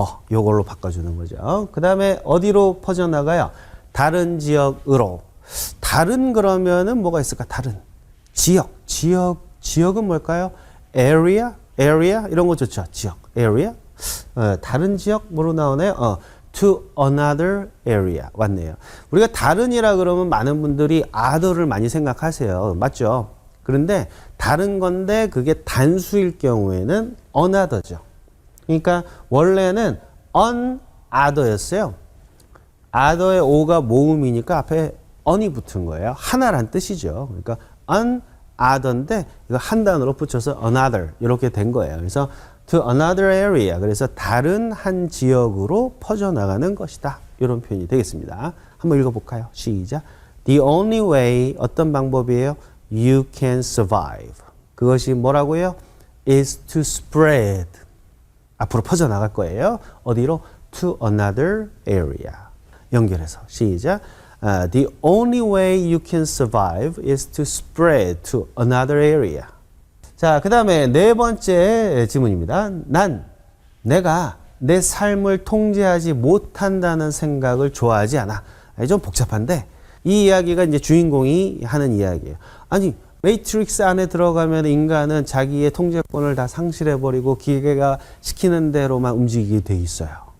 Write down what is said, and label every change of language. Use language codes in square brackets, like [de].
[ko] 요걸로 바꿔주는 거죠. 그 다음에 어디로 퍼져나가요? 다른 지역으로. 다른 그러면은 뭐가 있을까? 다른. 지역은 뭘까요? area 이런 거 좋죠. 지역, area. 다른 지역 뭐로 나오나요? [en] to another area [ko] 왔네요. 우리가 다른이라 그러면 많은 분들이 other를 많이 생각하세요. 맞죠? 그런데 다른 건데 그게 단수일 경우에는 another죠. 그러니까 원래는 another였어요. other의 o가 모음이니까 앞에 on이 붙은 거예요. 하나란 뜻이죠. 그러니까 another인데 이거 한 단어로 붙여서 another 이렇게 된 거예요. 그래서 [en] to another area. [ko] 그래서 다른 한 지역으로 퍼져나가는 것이다. 이런 표현이 되겠습니다. 한번 읽어볼까요? 시작. [en] The only way, [ko] 어떤 방법이에요? [en] You can survive. [ko] 그것이 뭐라고요? [en] is to spread. [ko] 앞으로 퍼져나갈 거예요. 어디로? [en] to another area. [ko] 연결해서 시작. [en] The only way you can survive is to spread to another area. [ko] 자, 그 다음에 네 번째 지문입니다. 내가 내 삶을 통제하지 못한다는 생각을 좋아하지 않아. 좀 복잡한데 이 이야기가 이제 주인공이 하는 이야기예요. 아니, 매트릭스 안에 들어가면 인간은 자기의 통제권을 다 상실해버리고 기계가 시키는 대로만 움직이게 돼 있어요.